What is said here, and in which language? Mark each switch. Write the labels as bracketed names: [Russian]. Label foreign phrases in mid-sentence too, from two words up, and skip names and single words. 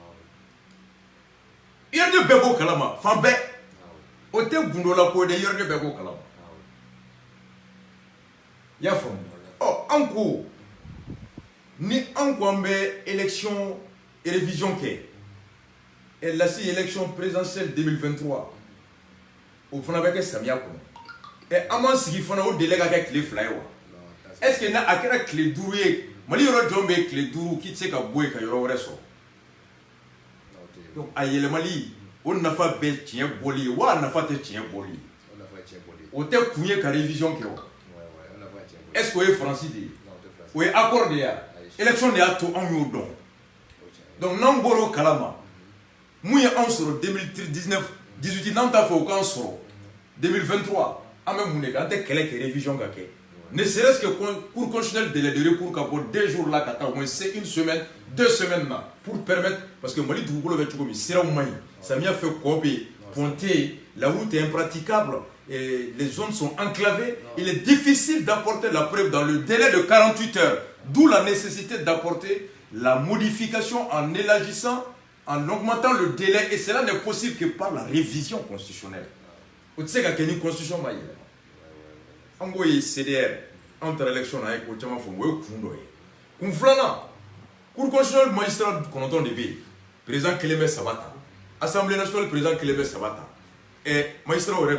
[Bambara] IRD bɛɛ b'o kalama fan bɛɛ o tɛ gundo la ko de IRD bɛɛ b'o kalama i y'a faamu ɔ an ko ni an ko an bɛ [French] élection révision [Bambara] kɛ la si [French] élection présidentielle [Bambara] 2023 o fana bɛ kɛ samiya kɔnɔ an m'an sigi fana o délai ka kɛ tile 2 ye wa [French] est-ce que [Bambara] n'a a kɛra tile 5 ye Mali yɔrɔ jɔn bɛ tile 5 k'i tɛ se ka bɔ yen ka yɔrɔ wɛrɛ sɔrɔ donc a yɛlɛmali o nafa bɛ tiɲɛ bɔli ye wa a nafa tɛ tiɲɛ bɔli ye o tɛ kun ye ka révision kɛ wa [French] est-ce que [Bambara] o ye Faransi de ye o ye accord de ye wa élection de y'a to anw y'o dɔn donc n'anw bɔra o kalama mun ye anw sɔrɔ 2018 n'anw t'a fɛ o k'an sɔrɔ 2023 an bɛ mun de kɛ an tɛ kɛlɛ kɛ révision ka kɛ [French] ne serait-ce que cour constitutionnelle délai de recours [Bambara] ka bɔ 2 [French] jours là [Bambara] ka taa [French] au moins c'est [Bambara] 1 [French] semaine 2 semaines na pour permettre parce que [Bambara] Mali dugukolo bɛ cogo min siraw man ɲi samiya fɛ kɔ bɛ yen [French] ponté la route est impraticable et les zones sont enclavées il est difficile d'apporter la preuve dans le délai de 48 heures d'où la nécessité d'apporter la modification en élargissant en augmentant le délai et cela n'est possible que par la révision constitutionnelle [Bambara] o tɛ se ka kɛ ni constitution ma yɛlɛma an ko ye CDR an taara élection na a ye ko caman fɔ o ye kun dɔ ye kun filanan [French] cour constitutionnelle [Bambara] magistrat 9 de bɛ yen président kelen bɛ 3 ta [French] assemblée nationale président [Bambara] kelen bɛ 3 ta magistrat yɛrɛ